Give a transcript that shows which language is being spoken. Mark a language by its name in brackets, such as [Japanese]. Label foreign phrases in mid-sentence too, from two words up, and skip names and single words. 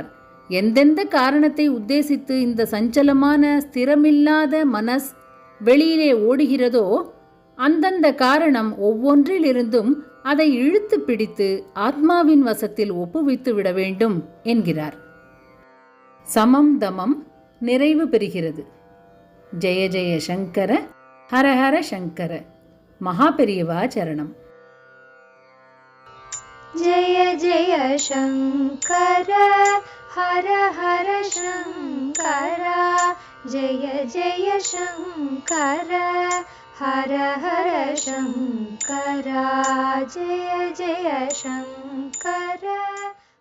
[Tamil] எந்தெந்த காரணத்தை உத்தேசித்து இந்த சஞ்சலமான ஸ்திரமில்லாத மனஸ் வெளியிலே ஓடுகிறதோ அந்தந்த காரணம் ஒவ்வொன்றிலிருந்தும் அதை இழுத்து பிடித்து ஆத்மாவின் வசத்தில் ஒப்புவித்து விட வேண்டும் என்கிறார். சமம் தமம் நிறைவு பெறுகிறது. [Sanskrit] जय जय शङ्कर, हर हर शङ्कर. [Tamil] மகாபெரியவா சரணம். [Sanskrit] जय जय शङ्कर हर हर शङ्कर जय जय शङ्कर हर हर शङ्कर जय जय शङ्कर.